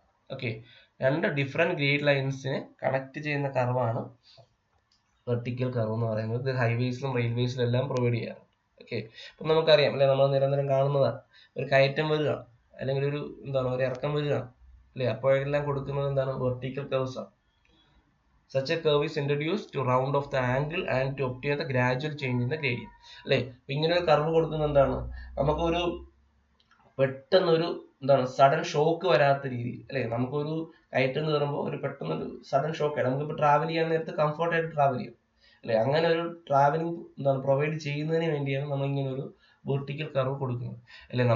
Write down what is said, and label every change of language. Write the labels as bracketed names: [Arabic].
[Malayalam] Okay, രണ്ട് different grade ലൈൻസിനെ connect ചെയ്യുന്ന കർവാണ് vertical curve എന്ന് പറയുന്നത്. ഇത് ഹൈവേസിലും റെയിൽവേസിലും എല്ലാം പ്രൊവൈഡ് ചെയ്യാറ്. ഓക്കെ, അപ്പം നമുക്കറിയാം അല്ലെ, നമ്മൾ നിരന്തരം കാണുന്നതാണ്. ഒരു കയറ്റം വരിക അല്ലെങ്കിൽ ഒരു ഒരു ഇറക്കം വരിക അല്ലെ, അപ്പോഴെല്ലാം കൊടുക്കുന്നത് എന്താണ്? വെർട്ടിക്കൽ കർവ്സ് ആണ്. [English] Such a curve is introduced to round off the angle and to obtain the gradual change in the gradient. [Malayalam] അല്ലെ, ഇങ്ങനെ ഒരു കർവ് കൊടുക്കുന്നത് എന്താണ്? നമുക്കൊരു പെട്ടെന്നൊരു സഡൻ ഷോക്ക് വരാത്ത രീതിയിൽ, അല്ലെ? നമുക്കൊരു കയറ്റം കയറുമ്പോൾ ഒരു പെട്ടെന്നൊരു സഡൻ ഷോക്ക് ആയിട്ട് നമുക്കിപ്പോൾ ട്രാവൽ ചെയ്യാൻ നേരത്ത് കംഫർട്ടായിട്ട് ട്രാവൽ ചെയ്യും, അല്ലെ? അങ്ങനെ ഒരു ട്രാവലിംഗ് പ്രൊവൈഡ് ചെയ്യുന്നതിന് വേണ്ടിയാണ് നമ്മൾ ഇങ്ങനെ ഒരു വെർട്ടിക്കൽ കർവ് കൊടുക്കുന്നത്, അല്ലെ?